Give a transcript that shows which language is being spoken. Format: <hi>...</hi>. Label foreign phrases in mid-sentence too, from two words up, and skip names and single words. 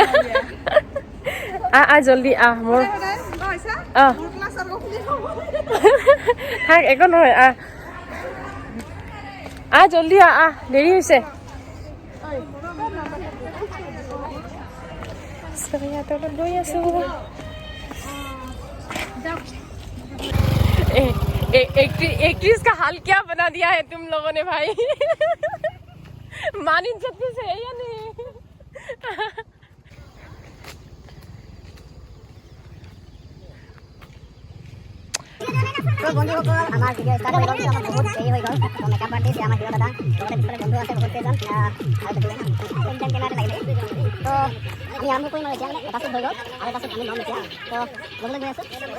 <as>জল্দি মোৰ থাক একো নহয় জল্দি দেৰি হৈছে গৈ আছোঁ</as> <hi>एक्ट्रेस का हाल क्या बना दिया है तुम लोगों ने भाई मान इज्जत से है या नहीं</hi> <as>তো বন্ধুসকল আমাৰ ভিডিঅ' ষ্টাৰ্ট হৈ গ'ল আমাৰ বহুত দেৰি হৈ গ'ল তো</as> <en>makeup artist</en> <as>আমাৰ হিৰ দাদা লগতে পিছফালে বন্ধু আছে বহুত কেইজন আৰু কেমেৰাতে লাগিলে তো আমি আৰম্ভ কৰিম আৰু এতিয়া মানে এটা শ্বুট হৈ গ'ল আৰু এটা শ্বুট আমি ল'ম এতিয়া তো ল'বলৈ গৈ আছোঁ</as>